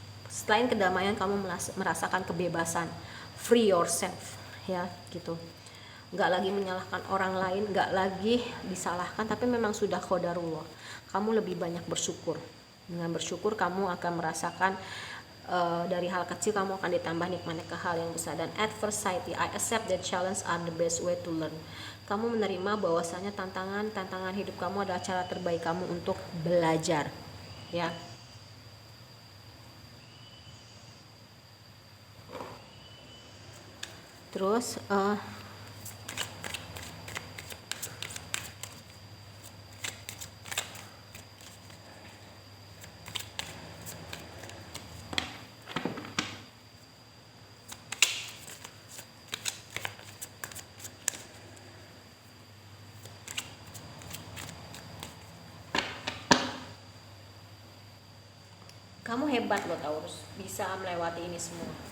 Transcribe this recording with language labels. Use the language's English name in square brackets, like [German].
[Indonesian] Selain kedamaian, kamu merasakan kebebasan, [English] free yourself, [Indonesian] ya gitu. Nggak lagi menyalahkan orang lain, nggak lagi disalahkan, tapi memang sudah qadarullah. Kamu lebih banyak bersyukur. Dengan bersyukur kamu akan merasakan dari hal kecil kamu akan ditambah nikmatnya ke hal yang besar. Dan [English] at first sight, I accept that challenge are the best way to learn. [Indonesian] Kamu menerima bahwasanya tantangan hidup kamu adalah cara terbaik kamu untuk belajar, ya. Terus kamu hebat loh Taurus, bisa melewati ini semua.